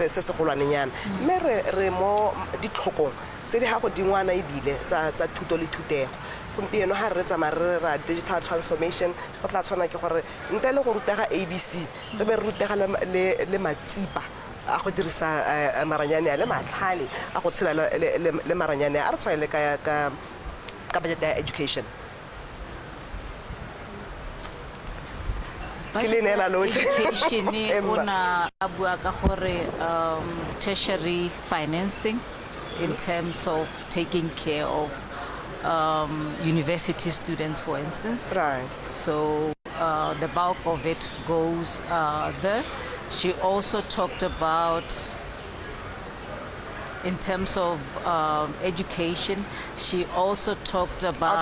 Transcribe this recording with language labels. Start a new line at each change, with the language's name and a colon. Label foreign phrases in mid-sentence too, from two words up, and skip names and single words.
Tswana: segolwanenyana mme re mo ditlhokong tse di ga go dingwana ebile tsa thuto le thutego gompieno ga re tsamaya re ra
English: digital transformation
Tswana: go tla tshwana ke gore ntle le go rutega ABC re be re rutega le matsipa a go dirisa maranyane a le matlhale a go tshela le maranyane a re tshwaele ka budget ya education.
English: Education
Tswana: ona a bua ka gore
English: tertiary financing in terms of taking care of university students, for instance. Right. So the bulk of it goes there. She also talked about, in terms of education, she also talked about